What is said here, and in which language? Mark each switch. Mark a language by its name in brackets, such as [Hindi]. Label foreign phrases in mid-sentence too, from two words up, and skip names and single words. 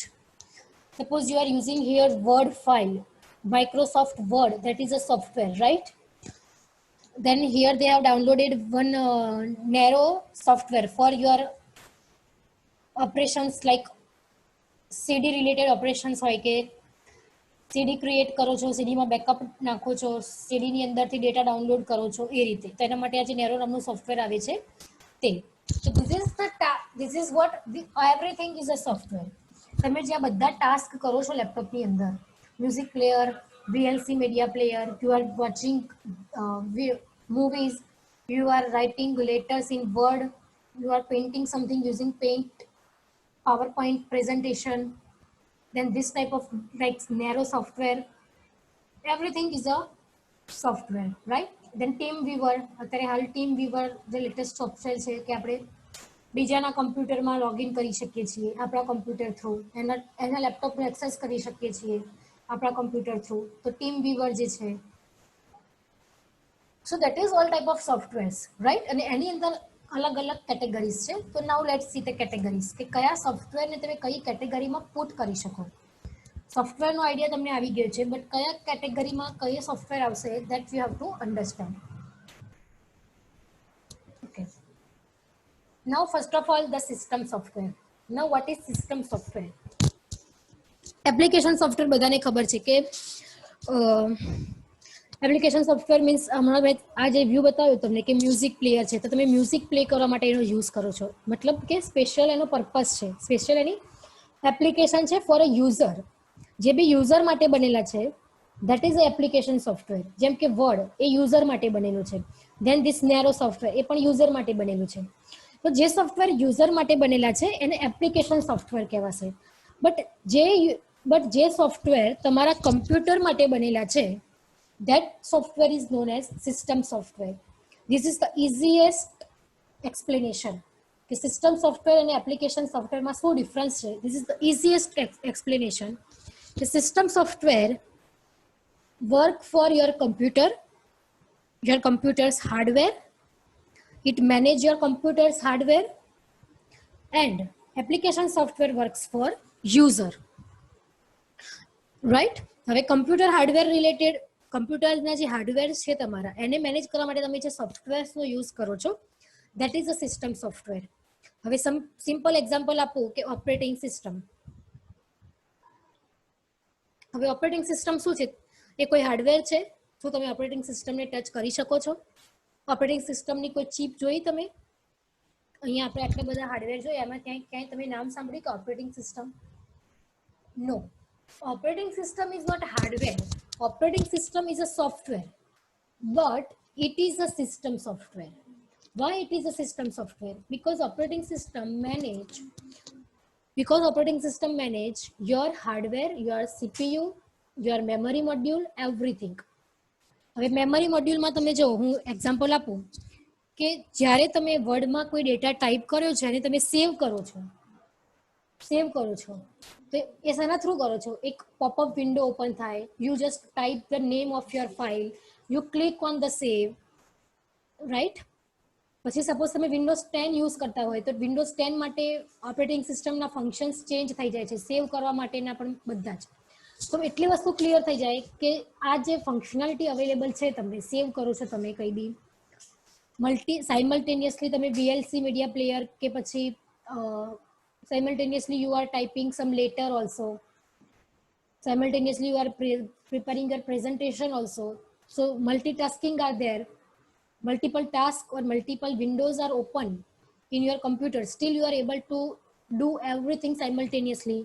[English] Suppose you are using here Word file, Microsoft Word, that is a software, right? Then here they have downloaded one narrow software for your operations, like CD related operations [Gujarati] હોય કે [English] CD create [Gujarati] કરો છો, સીડીમાં બેકઅપ નાખો છો, સીડીની અંદરથી [English] data download [Gujarati] કરો છો, એ રીતે. તો એના માટે આ જે નેરો નામનું સોફ્ટવેર આવે છે તે. [English] તો this is what everything is a software. [Gujarati] તમે જે આ બધા ટાસ્ક કરો છો લેપટોપની અંદર, [English] music player, VLC media player, you are watching movies, you are writing letters in Word, you are painting something using Paint, PowerPoint presentation, then this type of like narrow software, everything is a software, right? Then TeamViewer, [Gujarati] અત્યારે હાલ TeamViewer જે [English] latest software [Gujarati] છે કે આપણે બીજાના કમ્પ્યુટરમાં લોગિન કરી શકીએ છીએ આપણા [English] computer through, [Gujarati] એના લેપટોપને એક્સેસ કરી શકીએ છીએ આપણા [English] computer through. [Gujarati] તો TeamViewer જે છે, [English] so that is all type of softwares, right? [Gujarati] અને એની અંદર અલગ અલગ કેટેગરીઝ છે. તો [English] now let's see the categories [Gujarati] કે કયા સોફ્ટવેરને તમે કઈ કેટેગરીમાં પુટ કરી શકો. સોફ્ટવેરનો આઈડિયા તમને આવી ગયો છે, બટ કયા કેટેગરીમાં કઈ સોફ્ટવેર આવશે [English] that you have to understand. Okay, now first of all the system software. Now what is system software? application software [Gujarati] બધાને ખબર છે કે [English] application software [Gujarati] મીન્સ હમણાં મેં આ જે વ્યૂ બતાવ્યું તમને કે [English] music player [Gujarati] છે, તો તમે [English] music play [Gujarati] કરવા માટે એનો યુઝ કરો છો. મતલબ કે સ્પેશિયલ એનો પર્પઝ છે, સ્પેશિયલ એની એપ્લિકેશન છે [English] for a user, [Gujarati] જે બી યુઝર માટે બનેલા છે, [English] that is a application software. [Gujarati] જેમ કે વર્ડ એ યુઝર માટે બનેલું છે, [English] then this narrow software [Gujarati] એ પણ યુઝર માટે બનેલું છે. તો જે સોફ્ટવેર યુઝર માટે બનેલા છે એને [English] application software [Gujarati] કહેવાશે. બટ જે સોફ્ટવેર તમારા કમ્પ્યુટર માટે બનેલા છે, [English] that software is known as system software. This is the easiest explanation [Gujarati] કે [English] system software [Gujarati] અને એપ્લિકેશન સોફ્ટવેરમાં શું ડિફરન્સ છે. [English] This is the easiest explanation. The system software work for your computer's hardware. It manage your computer's hardware, and application software works for user, right? [Gujarati] હવે [English] computer hardware [Gujarati] રિલેટેડ, કમ્પ્યુટરના જે હાર્ડવેર છે તમારા એને મેનેજ કરવા માટે તમે જે સોફ્ટવેર્સનો યુઝ કરો છો, [English] that is a system software. [Gujarati] હવે સિમ્પલ એક્ઝામ્પલ આપું કે [English] operating system. [Gujarati] હવે [English] operating system [Gujarati] શું છે? એ કોઈ હાર્ડવેર છે? શું તમે ઓપરેટિંગ સિસ્ટમને ટચ કરી શકો છો? ઓપરેટિંગ સિસ્ટમની કોઈ ચીપ જોઈ તમે? અહીંયા આપણે આટલા બધા હાર્ડવેર જોઈએ, એમાં ક્યાંય તમે નામ સાંભળ્યું કે [English] operating system? [Gujarati] નો. [English] Operating system is not hardware. Operating system is a software, but it is a system software. Why it is a system software? Because operating system manage your hardware, your CPU, your memory module, everything. [Gujarati] હવે મેમરી મોડ્યુલમાં તમે જો હું એક્ઝામ્પલ આપું કે જ્યારે તમે વર્ડમાં કોઈ ડેટા ટાઈપ કર્યો છે અને તમે સેવ કરો છો, તો એ શેના થ્રુ કરો છો? એક પોપઅપ વિન્ડો ઓપન થાય, [English] you just type the name of your file, you click on the save, right? [Gujarati] પછી સપોઝ તમે વિન્ડોઝ 10 યુઝ કરતા હોય તો વિન્ડોઝ 10 માટે ઓપરેટિંગ સિસ્ટમના ફંક્શન્સ ચેન્જ થઈ જાય છે, સેવ કરવા માટેના પણ બધા જ. તો એટલી વસ્તુ ક્લિયર થઈ જાય કે આ જે ફંક્શનાલિટી અવેલેબલ છે, તમને સેવ કરો છો તમે કંઈ બી સાઇમલ્ટેનિયસલી તમે [English] VLC media player [Gujarati] કે પછી [English] simultaneously you are typing some letter also, simultaneously you are preparing your presentation also. So multitasking are there, multiple tasks or multiple windows are open in your computer, still you are able to do everything simultaneously.